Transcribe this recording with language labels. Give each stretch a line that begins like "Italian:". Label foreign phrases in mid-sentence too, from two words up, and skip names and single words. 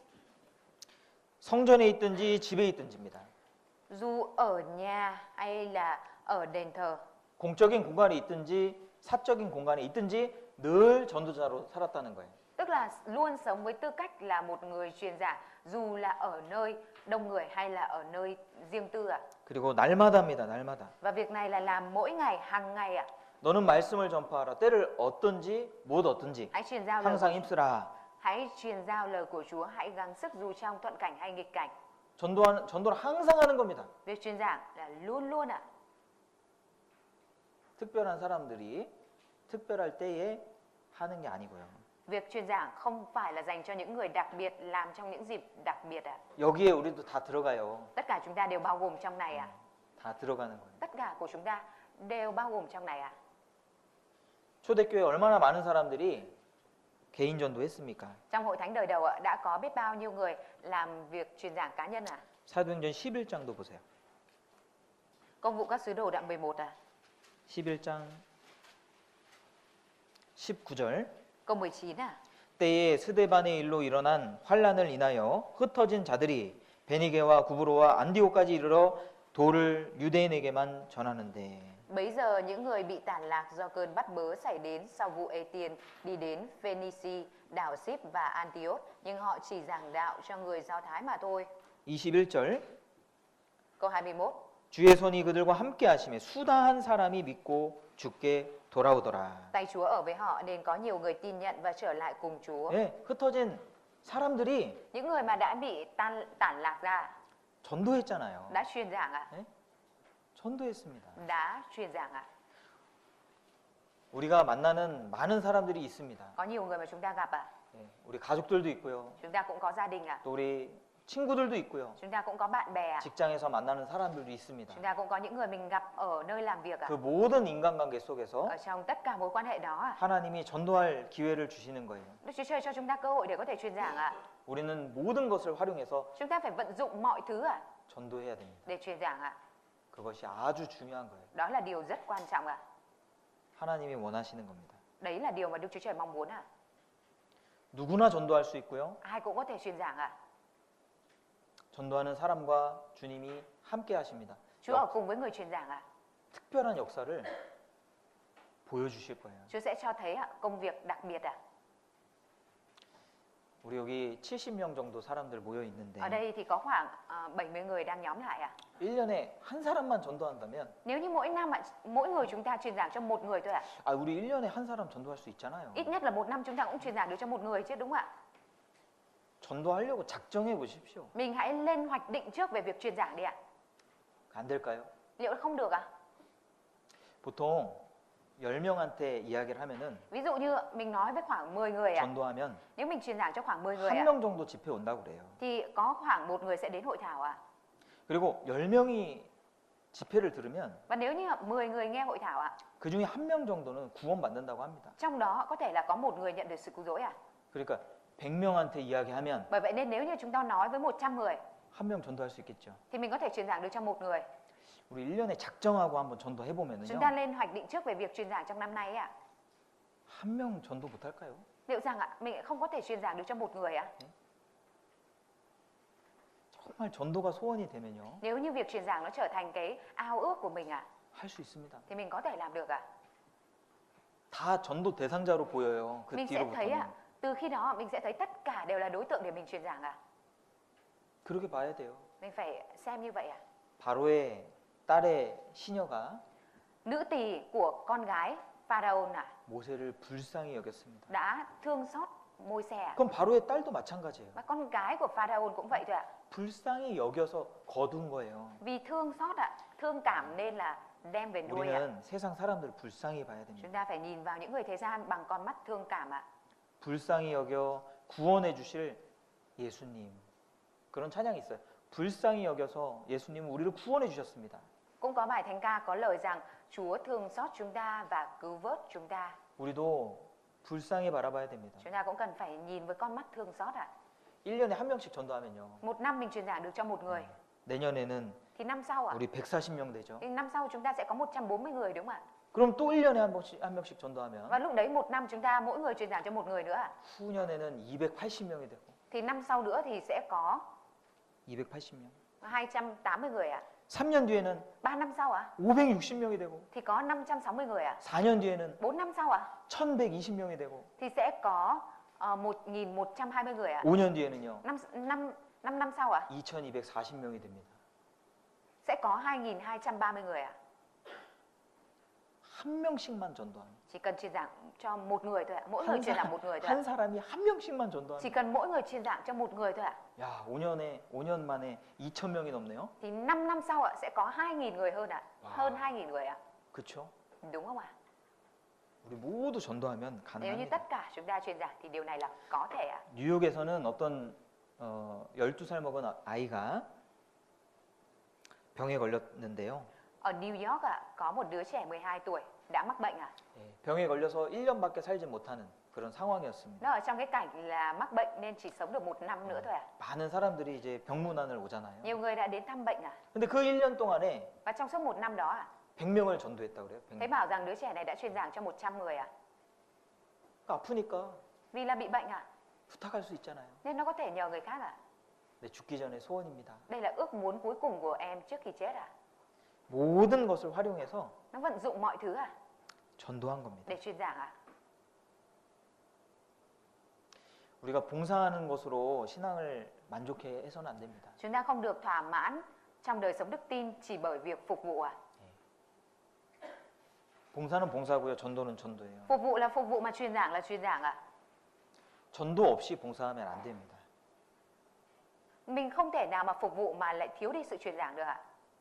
Korean: 성전에 있든지 집에 있든지입니다.
Vietnamese: Dù ở nhà hay là ở đền thờ,
Korean: 공적인 공간에 있든지 사적인 공간에 있든지 늘 전도자로 살았다는 거예요.
Vietnamese: tức là luôn sống với tư cách là một người truyền giảng, dù là ở nơi đông người hay là ở nơi riêng tư
Korean: 그리고 날마다입니다. 날마다.
Vietnamese: Và việc này là làm mỗi ngày, hàng ngày
Korean: 너는 말씀을 전파하라. 때를 얻든지 못 얻든지
Vietnamese: Hãy truyền giao lời
Korean: 항상 힘쓰라.
Vietnamese: Hãy truyền giao lời của Chúa, hãy gắng sức dù trong thuận cảnh hay nghịch cảnh.
Korean: 전도를 항상 하는 겁니다.
Vietnamese: Việc truyền giảng là luôn luôn
Korean: 특별한 사람들이 특별할 때에 하는 게 아니고요.
Vietnamese: Việc truyền giảng không phải là dành cho những người đặc biệt, làm trong những dịp đặc biệt
Korean: 여기에 우리도 다 들어가요.
Vietnamese: Tất cả chúng ta đều bao gồm trong này
Korean: 다 들어가는 거예요.
Vietnamese: Tất cả của chúng ta đều bao gồm trong này
Korean: 초대교회 얼마나 많은 사람들이 개인 전도했습니까?
Vietnamese: Trong hội thánh đời đầu đã có biết bao nhiêu người làm việc truyền giảng cá nhân
Korean: 사도행전 11장도 보세요.
Vietnamese: Công vụ các sứ đồ đoạn 11
Korean: 11장 19절.
Vietnamese: câu 19
Korean: 때에 스데반의 일로 일어난 환란을 인하여 흩어진 자들이 베니게와 구브로와 안디오까지 이르러 도를 유대인에게만 전하는데.
Vietnamese: Bấy giờ những người bị tản lạc do cơn bắt bớ xảy đến sau vụ Ê Tiên đi đến Phoenici, đảo Síp và Antioch, nhưng họ chỉ giảng đạo cho người Do Thái mà thôi.
Korean: 21절.
Vietnamese: Câu 21
Korean: 주의 손이 그들과 함께 하심에 수다한 사람이 믿고 주께 돌아오더라.
Vietnamese: Tay Chúa ở với họ nên có nhiều người tin nhận và trở lại cùng Chúa.
Korean: 예, 흩어진 사람들이
Vietnamese: Những người mà đã bị tản lạc ra
Korean: 전도했잖아요.
Vietnamese: đã truyền giảng
Korean: 전도했습니다.
Vietnamese: đã truyền giảng
Korean: 우리가 만나는 많은 사람들이 있습니다.
Vietnamese: Có nhiều người mà chúng ta gặp
Korean: 예, 우리 가족들도 있고요.
Vietnamese: Chúng ta cũng có gia đình
Korean: 또 우리 친구들도 있고요.
Vietnamese: Chúng ta cũng có bạn bè
Korean: 직장에서 만나는 사람들도 있습니다.
Vietnamese: Chúng ta cũng có những người mình gặp ở nơi làm việc
Korean: 그 모든 인간관계 속에서
Vietnamese: Ở trong tất cả mối quan hệ đó
Korean: 하나님이 전도할 기회를 주시는 거예요.
Vietnamese: Đức Chúa Trời cho chúng ta cơ hội để có thể truyền giảng
Korean: 우리는 모든 것을 활용해서
Vietnamese: Chúng ta phải vận dụng mọi thứ
Korean: 전도해야 됩니다.
Vietnamese: để truyền giảng
Korean: 그것이 아주 중요한 거예요.
Vietnamese: Đó là điều rất quan trọng
Korean: 하나님이 원하시는 겁니다.
Vietnamese: Đấy là điều mà Đức Chúa Trời mong muốn
Korean: 누구나 전도할 수 있고요.
Vietnamese: Ai cũng có thể truyền giảng
Korean: 전도하는 사람과 주님이 함께 하십니다.
Vietnamese: Chúa ở cùng với người truyền giảng
Korean: 특별한 역사를 보여주실 거예요.
Vietnamese: Chúa sẽ cho thấy công việc đặc biệt
Korean: 우리 여기 70명 정도 사람들 모여 있는데
Vietnamese: Ở đây thì có khoảng 70 người đang nhóm lại
Korean: 1년에 한 사람만 전도한다면
Vietnamese: Nếu như mỗi năm mỗi người chúng ta truyền giảng cho một người thôi
Korean: 우리 1년에 한 사람 전도할 수 있잖아요.
Vietnamese: Ít nhất là một năm chúng ta cũng truyền giảng được cho một người chứ đúng không ạ?
Korean: 전도하려고 작정해 보십시오.
Vietnamese: Mình hãy lên hoạch định trước về việc truyền giảng đi ạ.
Korean: 안 될까요?
Vietnamese: Liệu không được ạ?
Korean: 보통 10명한테 이야기를 하면은
Vietnamese: Ví dụ như mình nói với khoảng 10 người ạ.
Korean: 전도하면
Vietnamese: Nếu mình truyền giảng cho khoảng 10 người
Korean: 한
Vietnamese: ạ,
Korean: 명 정도 집회 온다고 그래요.
Vietnamese: thì có khoảng một người sẽ đến hội thảo ạ.
Korean: 그리고 10명이 집회를 들으면
Vietnamese: Và nếu như 10 người nghe hội thảo ạ,
Korean: 그 중에 한 명 정도는 구원받는다고 합니다.
Vietnamese: trong đó có thể là có một người nhận được sự cứu rỗi ạ.
Korean: 그러니까 100명한테 이야기하면
Vietnamese: Bởi vậy nên nếu như chúng ta nói với 100 người
Korean: 한 명 전도할 수 있겠죠.
Vietnamese: thì mình có thể truyền giảng được cho một người.
Korean: 우리 1년에 작정하고 한번 전도해
Vietnamese: Chúng
Korean: 보면은요.
Vietnamese: ta lên hoạch định trước về việc truyền giảng trong năm nay ạ.
Korean: 한 명 전도 못 할까요?
Vietnamese: Liệu rằng ạ, mình không có thể truyền giảng được cho một người ạ?
Korean: 정말 전도가 소원이 되면요.
Vietnamese: Nếu như việc truyền giảng nó trở thành cái ao ước của mình ạ,
Korean: 할 수 있습니다.
Vietnamese: thì mình có thể làm được ạ.
Korean: 다 전도 대상자로 보여요. 그
Vietnamese: Mình sẽ thấy ạ,
Korean: 뒤로부터는.
Vietnamese: từ khi đó mình sẽ thấy tất cả đều là đối tượng để mình truyền giảng ạ.
Korean: 그렇게 봐야 돼요.
Vietnamese: Mình phải xem như vậy ạ.
Korean: 바로의 딸의 시녀가
Vietnamese: Nữ tỳ của con gái Pharaoh
Korean: 모세를 불쌍히 여겼습니다.
Vietnamese: đã thương xót Môi-se ạ.
Korean: 그럼 바로의 딸도 마찬가지예요.
Vietnamese: Và con gái của Pharaoh cũng vậy thôi ạ.
Korean: 불쌍히 여겨서 거둔 거예요.
Vietnamese: Vì thương xót ạ, thương cảm nên là đem về nuôi ạ.
Korean: 우리는 세상 사람들을 불쌍히 봐야 됩니다.
Vietnamese: Chúng ta phải nhìn vào những người thế gian bằng con mắt thương cảm ạ.
Korean: 불쌍히 여겨 구원해 주실 예수님. 그런 찬양이 있어요. 불쌍히 여겨서 예수님은 우리를 구원해 주셨습니다.
Vietnamese: Cũng có bài thánh ca có lời rằng Chúa thương xót chúng ta và cứu vớt chúng ta.
Korean: 우리도 불쌍히 바라봐야 됩니다.
Vietnamese: Chúng ta cũng cần phải nhìn với con mắt thương xót ạ.
Korean: 1년에 한 명씩 전도하면요.
Vietnamese: Một năm mình truyền giảng được cho một người,
Korean: 내년에는
Vietnamese: thì năm sau ạ,
Korean: 우리 140명 되죠.
Vietnamese: thì năm sau chúng ta sẽ có 140 người đúng không ạ?
Korean: 그럼 또 1년에 한 명씩 전도하면
Vietnamese: Và lúc đấy một năm chúng ta mỗi người truyền giảng cho một người nữa ạ.
Korean: 후년에는 280명이 되고
Vietnamese: Thì năm sau nữa thì sẽ có
Korean: 280명.
Vietnamese: 280 người ạ.
Korean: 3년 뒤에는
Vietnamese: 3 năm sau ạ,
Korean: 560명이 되고
Vietnamese: thì có 560 người ạ.
Korean: 4년 뒤에는
Vietnamese: 4 năm sau ạ,
Korean: 1120명이 되고
Vietnamese: thì sẽ có 1120 người ạ.
Korean: 5년 뒤에는요.
Vietnamese: 5 năm sau ạ,
Korean: 2240명이 됩니다.
Vietnamese: sẽ có 2230 người ạ.
Korean: 한 명씩만 전도하면
Vietnamese: Chỉ cần truyền giảng cho một người thôi ạ, mỗi người truyền giảng một người thôi
Korean: 한
Vietnamese: ạ.
Korean: 사람이 한 명씩만 전도하면
Vietnamese: Chỉ cần mỗi người truyền giảng cho một người thôi ạ.
Korean: 야, 5년 만에 2,000명이 넘네요.
Vietnamese: Thì 5 năm sau ạ sẽ có 2.000 người hơn ạ, Wow. hơn 2.000 người ạ.
Korean: 그렇죠?
Vietnamese: Đúng không ạ?
Korean: 우리 모두 전도하면
Vietnamese: Nếu như
Korean: 가능합니다.
Vietnamese: tất cả chúng ta truyền giảng thì điều này là có thể ạ.
Korean: 뉴욕에서는 어떤 12살 먹은 아이가 병에 걸렸는데요.
Vietnamese: Ở New York ạ, có một đứa trẻ 12 tuổi đã mắc bệnh ạ.
Korean: 예, 병에 걸려서 1년밖에 살지 못하는 그런 상황이었습니다.
Vietnamese: Nó ở trong cái cảnh là mắc bệnh nên chỉ sống được 1 năm nữa thôi ạ.
Korean: 많은 사람들이 이제 병문안을 오잖아요.
Vietnamese: Nhiều người đã đến thăm bệnh ạ.
Korean: 근데 그 1년 동안에
Vietnamese: Và trong suốt 1 năm đó ạ,
Korean: 100명을 전도했다고 그래요.
Vietnamese: thấy
Korean: 100명.
Vietnamese: bảo rằng đứa trẻ này đã truyền giảng cho 100 người ạ.
Korean: 아프니까
Vietnamese: Vì là bị bệnh ạ,
Korean: 부탁할 수 있잖아요.
Vietnamese: nên nó có thể nhờ người khác ạ.
Korean: 네, 죽기 전에 소원입니다.
Vietnamese: Đây là ước muốn cuối cùng của em trước khi chết ạ.
Korean: 모든 것을 활용해서
Vietnamese: Nó vận dụng mọi thứ ạ
Korean: 전도한 겁니다.
Vietnamese: để truyền giảng ạ.
Korean: 우리가 봉사하는 것으로 신앙을 만족해 해서는 안 됩니다.
Vietnamese: Chúng ta không được thỏa mãn trong đời sống đức tin chỉ bởi việc phục vụ ạ.
Korean: 봉사는 봉사고요. 전도는 전도예요.
Vietnamese: Phục vụ là phục vụ mà truyền giảng là truyền giảng ạ.
Korean: 전도 없이 봉사하면 안 됩니다.
Vietnamese: Mình không thể nào mà phục vụ mà lại thiếu đi sự truyền giảng được ạ.